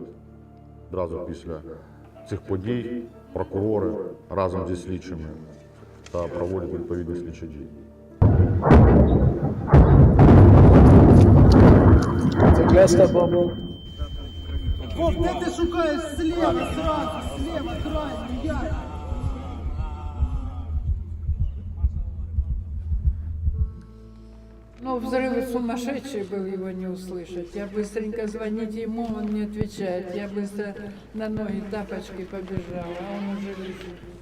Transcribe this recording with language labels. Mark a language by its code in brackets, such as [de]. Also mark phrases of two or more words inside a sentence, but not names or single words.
[uk] Одразу після цих подій прокурори разом зі слідчими та проводять відповідні слідчі дії. Вов, де ти шукаєш? [ru] Слева, сразу, слева, крайне, я. Ну, взрыв сумасшедший был, его не услышать. Я быстренько звонить ему, он не отвечает. Я быстро на ноги тапочки побежала, а он уже лежит.